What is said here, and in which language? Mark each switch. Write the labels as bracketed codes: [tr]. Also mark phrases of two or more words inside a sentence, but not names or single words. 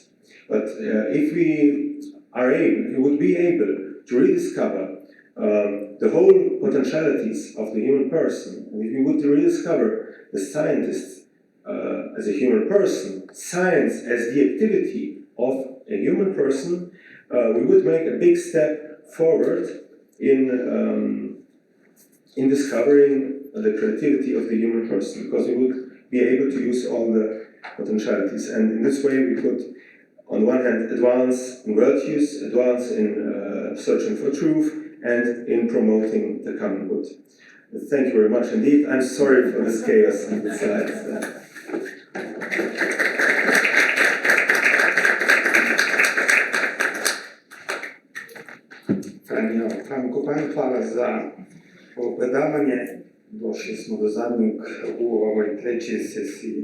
[en] But if we would be able to rediscover the whole potentialities of the human person, and if we would rediscover the scientist as a human person, science as the activity of a human person, we would make a big step forward in discovering the creativity of the human person, because we would be able to use all the potentialities. And in this way we could, on one hand, advance in virtues, advance in searching for truth, and in promoting the common good. Thank you very much indeed. I'm sorry for this chaos in the slides. [hr] Frankopan, hvala za ovo predavanje. Došli smo do zadnjeg u ovoj trećoj sesiji.